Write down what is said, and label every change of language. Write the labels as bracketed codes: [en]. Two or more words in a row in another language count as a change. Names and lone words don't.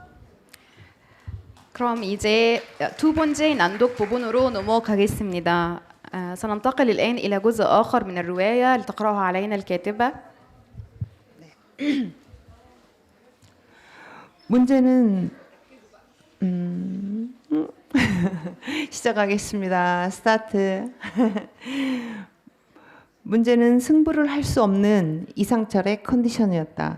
[ko] 그럼 이제 두 번째 낭독 부분으로 넘어가겠습니다. [ar] سننتقل الآن إلى جزء آخر من الرواية لتقرأها علينا الكاتبة. [ko] 문제는 시작하겠습니다. 스타트. 문제는 승부를 할 수 없는 이상철의 컨디션이었다.